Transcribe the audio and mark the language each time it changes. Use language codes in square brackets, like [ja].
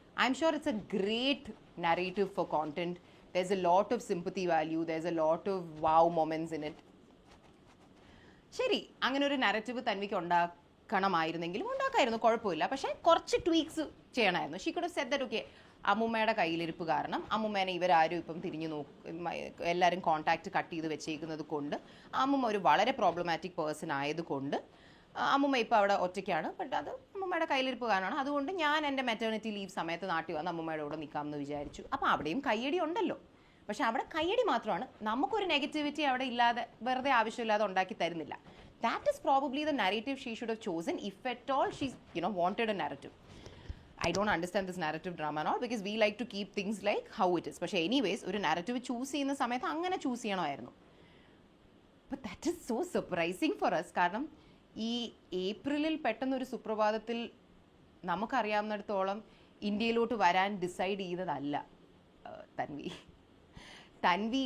[en] I'm sure it's a great narrative for content. there's a lot of sympathy value, there's a lot of wow moments in it. [ml] ശരി, അങ്ങനെ ഒരു narrative തൻവിക്ക് ഉണ്ടാക്കണമായിരുന്നെങ്കിലും ഉണ്ടാക്കായിരുന്നു, കുഴപ്പമില്ല. പക്ഷേ കുറച്ച് twigs ചെയ്യണമായിരുന്നു. [en] she could have said that okay, [ml] അമ്മുമ്മയുടെ കയ്യിലിരിപ്പ് കാരണം അമ്മുമ്മേനെ ഇവരാരും ഇപ്പം തിരിഞ്ഞു എല്ലാവരും കോൺടാക്റ്റ് കട്ട് ചെയ്ത് വെച്ചേക്കുന്നത് കൊണ്ട്, അമ്മുമ്മ ഒരു വളരെ പ്രോബ്ലമാറ്റിക് പേഴ്സൺ ആയതുകൊണ്ട് അമ്മുമ്മ ഇപ്പോൾ അവിടെ ഒറ്റയ്ക്കാണ്. ബട്ട് അത് അമ്മുമ്മയുടെ കയ്യിലിരിപ്പ് കാരണമാണ്. അതുകൊണ്ട് ഞാൻ എൻ്റെ മെറ്റേണിറ്റി ലീവ് സമയത്ത് നാട്ടിൽ വന്ന് അമ്മുമ്മയുടെ കൂടെ നിൽക്കാമെന്ന് വിചാരിച്ചു. അപ്പോൾ അവിടെയും കയ്യടി ഉണ്ടല്ലോ. പക്ഷെ അവിടെ കയ്യടി മാത്രമാണ്, നമുക്കൊരു നെഗറ്റിവിറ്റി അവിടെ ഇല്ലാതെ വെറുതെ ആവശ്യമില്ലാതെ ഉണ്ടാക്കി തരുന്നില്ല. [en] That is probably the narrative she should have chosen if at all she wanted a narrative. I don't understand this narrative drama and all because we like to keep things like how it is. [ml] പക്ഷേ anyways ഒരു narrative choose ചെയ്യുന്ന സമയത്ത് അങ്ങനെ choose ചെയ്യണമായിരുന്നു. [en] But that is so surprising for us. [ml] കാരണം ഈ ഏപ്രിലിൽ പെട്ടെന്നൊരു സുപ്രഭാതത്തിൽ നമുക്കറിയാവുന്നിടത്തോളം ഇന്ത്യയിലോട്ട് വരാൻ ഡിസൈഡ് ചെയ്തതല്ല തൻവി.